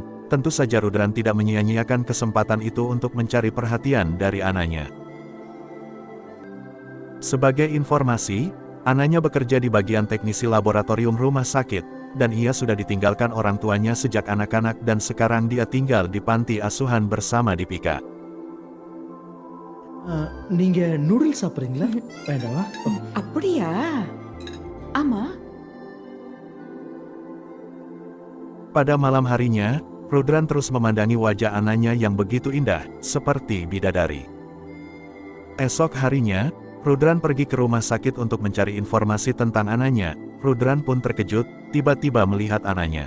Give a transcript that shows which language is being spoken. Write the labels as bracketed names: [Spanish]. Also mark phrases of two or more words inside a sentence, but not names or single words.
[Indonesian] Tentu saja Rudran tidak menyia-nyiakan kesempatan itu untuk mencari perhatian dari Ananya. Sebagai informasi, Ananya bekerja di bagian teknisi laboratorium rumah sakit, dan ia sudah ditinggalkan orang tuanya sejak anak-anak dan sekarang dia tinggal di panti asuhan bersama Dipika. [Tamil] நீங்க நூடுல்ஸ் சாப்பிட்றீங்களா வேண்டாவா அப்படியா? ஆமா. [Indonesian] Pada malam harinya, Rudran terus memandangi wajah anaknya yang begitu indah, seperti bidadari. Esok harinya, Rudran pergi ke rumah sakit untuk mencari informasi tentang anaknya. Rudran pun terkejut, tiba-tiba melihat anaknya.